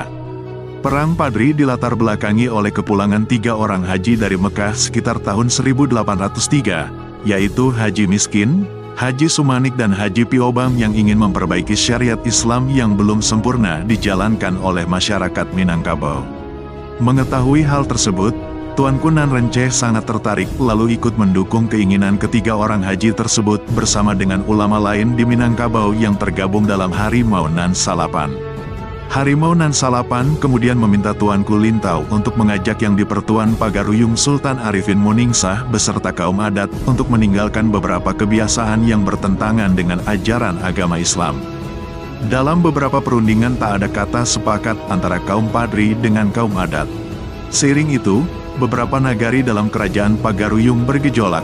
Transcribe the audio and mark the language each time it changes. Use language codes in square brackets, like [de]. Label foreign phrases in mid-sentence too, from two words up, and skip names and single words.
[id] Perang Padri dilatar belakangi oleh kepulangan 3 orang haji dari Mekah sekitar tahun 1803, yaitu Haji Miskin, Haji Sumanik dan Haji Piobam yang ingin memperbaiki syariat Islam yang belum sempurna dijalankan oleh masyarakat Minangkabau. Mengetahui hal tersebut, Tuanku Nan Renceh sangat tertarik lalu ikut mendukung keinginan ketiga orang haji tersebut bersama dengan ulama lain di Minangkabau yang tergabung dalam Harimau Nan Salapan. Harimau Nan Salapan kemudian meminta Tuanku Lintau untuk mengajak yang di Pertuan Pagaruyung Sultan Arifin Muningsah beserta kaum adat untuk meninggalkan beberapa kebiasaan yang bertentangan dengan ajaran agama Islam. Dalam beberapa perundingan tak ada kata sepakat antara kaum Padri dengan kaum adat. Seiring itu, beberapa nagari dalam kerajaan Pagaruyung bergejolak.